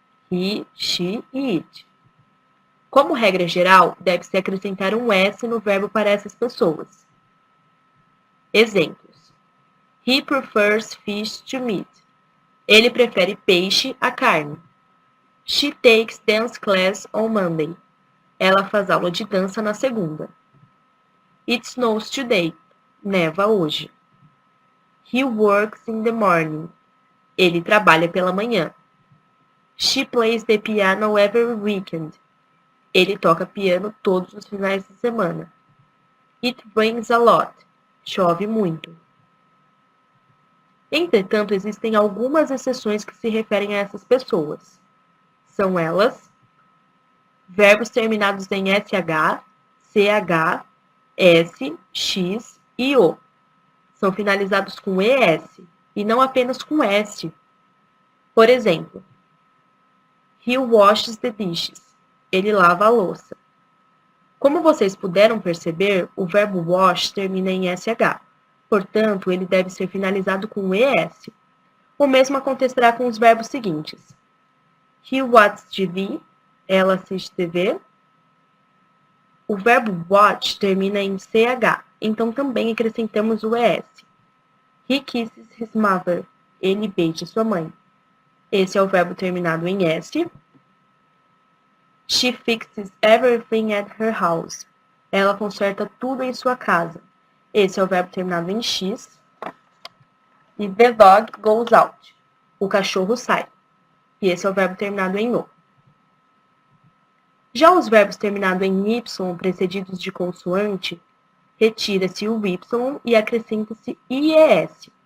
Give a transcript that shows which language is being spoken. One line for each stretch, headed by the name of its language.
Portuguese: He, she e it. Como regra geral, deve-se acrescentar um S no verbo para essas pessoas. Exemplos.
English: He prefers fish to meat.
Portuguese: Ele prefere peixe a carne.
English: She takes dance class on Monday.
Portuguese: Ela faz aula de dança na segunda.
English: It snows today.
Portuguese: Neva hoje.
English: He works in the morning.
Portuguese: Ele trabalha pela manhã.
English: She plays the piano every weekend.
Portuguese: Ele toca piano todos os finais de semana.
English: It rains a lot.
Portuguese: Chove muito. Entretanto, existem algumas exceções que se referem a essas pessoas. São elas: verbos terminados em SH, CH, S, X e O. São finalizados com ES e não apenas com S. Por exemplo,
English: he washes the dishes.
Portuguese: Ele lava a louça. Como vocês puderam perceber, o verbo wash termina em SH. Portanto, ele deve ser finalizado com ES. O mesmo acontecerá com os verbos seguintes.
English: He watches TV.
Portuguese: Ela assiste TV. O verbo watch termina em CH, então também acrescentamos o ES.
English: He kisses his mother.
Portuguese: Ele beija sua mãe. Esse é o verbo terminado em S.
English: She fixes everything at her house.
Portuguese: Ela conserta tudo em sua casa. Esse é o verbo terminado em X. E
English: the dog goes out.
Portuguese: O cachorro sai. E esse é o verbo terminado em O. Já os verbos terminados em Y precedidos de consoante, retira-se o Y e acrescenta-se IES.